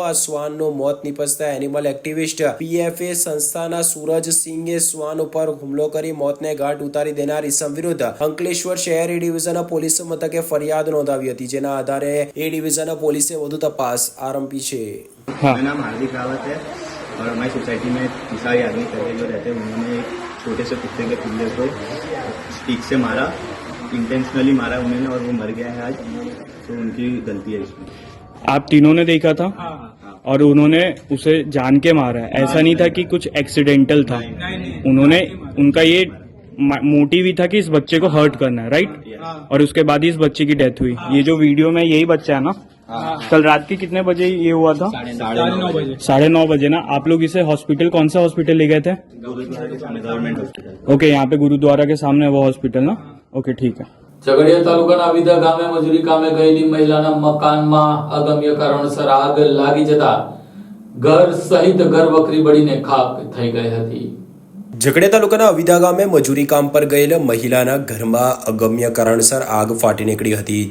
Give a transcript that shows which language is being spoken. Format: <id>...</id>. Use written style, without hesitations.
<gu>આ શ્વાનનું મોત નીપજતા animal activist PFA સંસ્થાના સૂરજ સિંહે શ્વાન ઉપર હુમલો કરી મોતને ઘાટ ઉતારી દેનાર ઇસમ વિરુદ્ધ અંકલેશ્વર શહેર એ ડિવિઝન પોલીસ મથકે ફરિયાદ નોંધાવી હતી, જેના આધારે એ ડિવિઝન પોલીસે વધુ તપાસ આરંભી છે.</gu> <hi>मेरा नाम हार्दिक रावत है और हमारी सोसाइटी में किसाई आदमी करके जो रहते हैं उन्होंने एक छोटे से कुत्ते के पिल्ले को स्टिक से मारा, इंटेंशनली मारा उन्होंने और वो मर गया है आज. तो उनकी गलती है इसमें. आप तीनों ने देखा था और उन्होंने उसे जान के मारा है, ऐसा नहीं था कि कुछ एक्सीडेंटल था. उन्होंने उनका ये मोटिव ही था कि इस बच्चे को हर्ट करना है, राइट? और उसके बाद ही इस बच्चे की डेथ हुई. ये जो वीडियो में यही बच्चा है ना, कल रात के कितने बजे ये हुआ था? 9:30 बजे. 9:30 बजे ना. आप लोग इसे हॉस्पिटल, कौन सा हॉस्पिटल ले गए थे? Government hospital. ओके, यहाँ पे गुरुद्वारा के सामने वो हॉस्पिटल ना. ओके, ठीक है.</hi> <gu>ઝઘડિયા તાલુકાના વિદા ગામે મજૂરી કામે ગયેલી મહિલાના મકાનમાં અગમ્ય કારણસર આગ લાગી જતા ઘર સહિત ઘર વખરી બળીને ખાક થઈ ગઈ હતી. ઝઘડિયા તાલુકાના અવિદા ગામે મજૂરી કામ પર ગયેલ મહિલાના ઘરમાં અગમ્ય કારણસર આગ ફાટી નીકળી હતી.</gu>